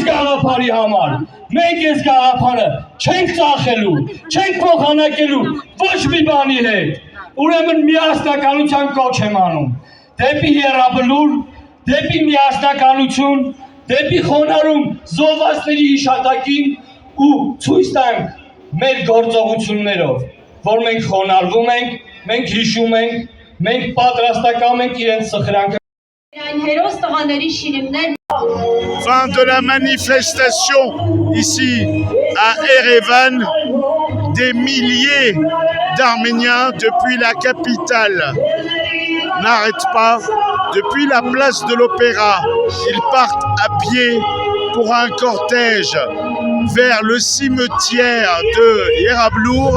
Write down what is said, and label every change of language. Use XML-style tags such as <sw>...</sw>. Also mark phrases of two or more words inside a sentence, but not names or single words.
<hy>գաղափարի համար, մենք այս գաղափարը չենք ծախելու, չենք փոխանակելու ոչ մի բանի հետ, ուրեմն միասնականության կոչ եմ անում, դեպի եռաբլուր, դեպի միասնականություն, դեպի խոնարհում զոհվածների հիշատակին ու ցույց տանք մեր գործողություններով, որ մենք խոնարհվում ենք, մենք հիշում ենք, մենք պատրաստական ենք իրենց սխրանքը։</hy> <fr>Fin de la manifestation ici à Erevan, des milliers d'Arméniens depuis la capitale n'arrêtent pas. Depuis la place de l'Opéra, ils partent à pied pour un cortège vers le cimetière de Yerablour.</fr>